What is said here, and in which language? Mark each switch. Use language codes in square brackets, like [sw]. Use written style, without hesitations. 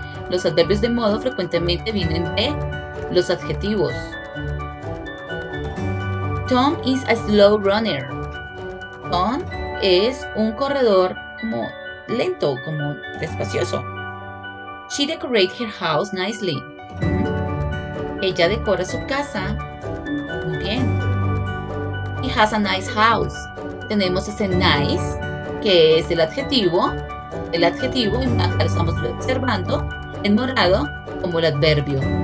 [es] Los adverbios de modo frecuentemente vienen de los adjetivos. [en] Tom is a slow runner. [es] Tom es un corredor como lento, como despacioso. [en] She decorated her house nicely. [es] Ella decora su casa muy bien. [en] He has a nice house. [es] Tenemos ese nice, que es el adjetivo, y acá lo estamos observando en morado como el adverbio.